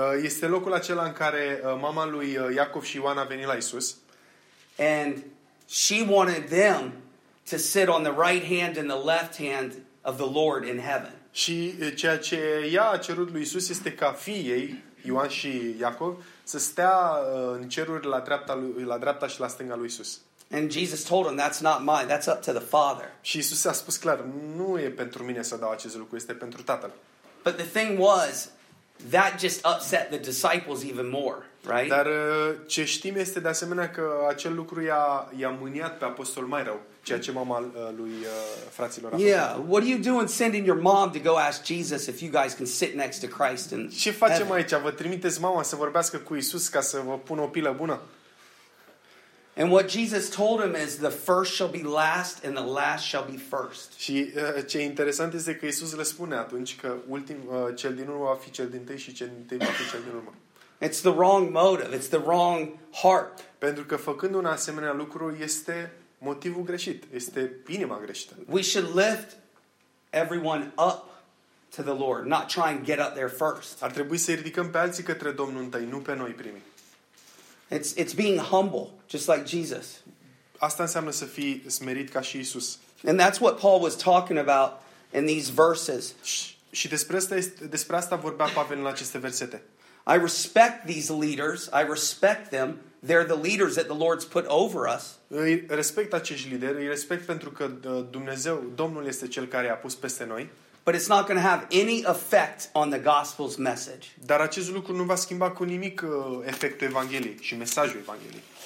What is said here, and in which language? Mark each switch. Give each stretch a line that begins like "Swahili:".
Romanian: Este locul acela în care mama lui Iacov și Ioan a venit la Isus.
English: And she wanted them to sit on the right hand and the left hand of the Lord in heaven.
Romanian: Și ceea ce ea a cerut lui Isus este ca fiii ei, Ioan și Iacov, să stea în ceruri la dreapta lui, la dreapta și la stânga lui Isus.
English: And Jesus told him, that's not mine, that's up to the Father.
Romanian: Și Isus a spus clar, nu e pentru mine să dau acest lucru, este pentru Tatăl.
English: But the thing was, that just upset the disciples even more, right?
Romanian: Dar ce știm este de asemenea că acel lucru i-a mâniat pe apostol mai rău. Ceea ce mama lui fraților a făcut.
English: Yeah, what are you doing sending your mom to go ask Jesus if you guys can sit next to Christ in heaven?
Romanian: Ce facem aici? Vă trimiteți mama să vorbească cu Isus ca să vă pună o pilă bună?
English: And what Jesus told him is the first shall be last and the last shall be first.
Romanian: Și ce interesant este că Isus le spune atunci că cel din urmă va fi cel din tâi și cel din tâi va fi cel din urmă.
English: It's the wrong motive, it's the wrong heart.
Romanian: Pentru că făcând un asemenea lucru este motivul greșit, este inima greșită.
English: We should lift everyone up to the Lord, not try and get up there first.
Romanian: Ar trebui să-i ridicăm pe alții către Domnul întâi, nu pe noi primii.
English: It's being humble, just like Jesus.
Romanian: Asta înseamnă să fii smerit ca și Isus.
English: And that's what Paul was talking about in these verses.
Romanian: Și despre asta vorbea Pavel în aceste versete.
English: I respect these leaders, I respect them. They're the leaders that the Lord's put over us.
Romanian: Îi respect acești lideri, îi respect pentru că Dumnezeu, Domnul este cel care i-a pus peste noi.
English: But it's not going to have any effect on the gospel's message.
Romanian: Dar acest lucru nu va schimba cu nimic efectul Evangheliei și mesajul Evangheliei.